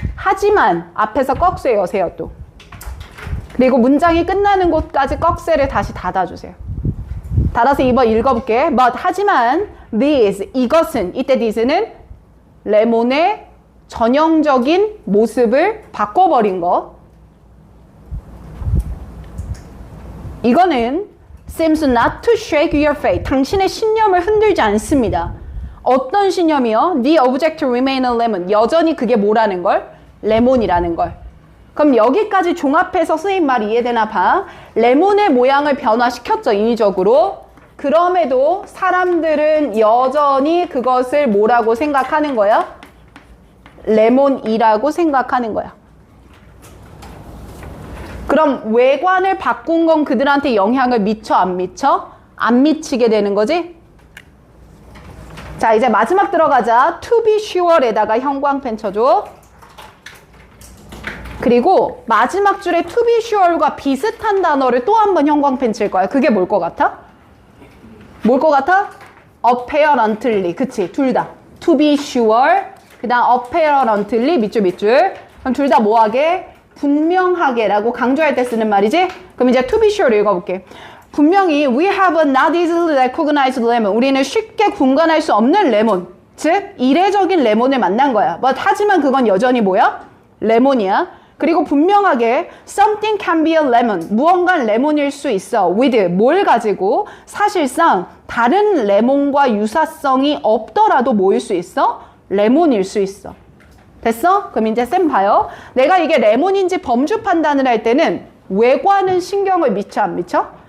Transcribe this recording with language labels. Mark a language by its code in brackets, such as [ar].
[ko] 하지만 앞에서 꺽쇠 여세요 또. 그리고 문장이 끝나는 곳까지 꺽쇠를 다시 닫아주세요. 닫아서 2번 읽어볼게. but 하지만 this 이것은 이때 this는 레몬의 전형적인 모습을 바꿔버린 것. [en] 이거는 seems not to shake your faith. [ko] 당신의 신념을 흔들지 않습니다. 어떤 신념이요? [en] The object remain a lemon. [ko] 여전히 그게 뭐라는 걸? 레몬이라는 걸. 그럼 여기까지 종합해서 선생님 말 이해되나 봐. 레몬의 모양을 변화시켰죠, 인위적으로. 그럼에도 사람들은 여전히 그것을 뭐라고 생각하는 거야? 레몬이라고 생각하는 거야. 그럼 외관을 바꾼 건 그들한테 영향을 미쳐, 안 미쳐? 안 미치게 되는 거지? 자, 이제 마지막 들어가자. To be sure에다가 형광펜 쳐줘. 그리고 마지막 줄에 to be sure과 비슷한 단어를 또 한 번 형광펜 칠 거야. 그게 뭘 것 같아? 뭘 것 같아? apparently. 그치? 둘 다. [en] to be sure. [ko] 그 다음 apparently. 밑줄. 그럼 둘 다 뭐하게? 분명하게라고 강조할 때 쓰는 말이지? 그럼 이제 to be sure 읽어볼게. [en] 분명히 we have not easily recognized lemon. [ko] 우리는 쉽게 분간할 수 없는 레몬. 즉 이례적인 레몬을 만난 거야. But 하지만 그건 여전히 뭐야? 레몬이야. 그리고 분명하게 [en] something can be a lemon. [ko] 무언가 레몬일 수 있어. with 뭘 가지고 사실상 다른 레몬과 유사성이 없더라도 뭐일 수 있어? 레몬일 수 있어. 됐어? 그럼 이제 쌤 봐요. 내가 이게 레몬인지 범주 판단을 할 때는 외관은 신경을 미쳐 안 미쳐?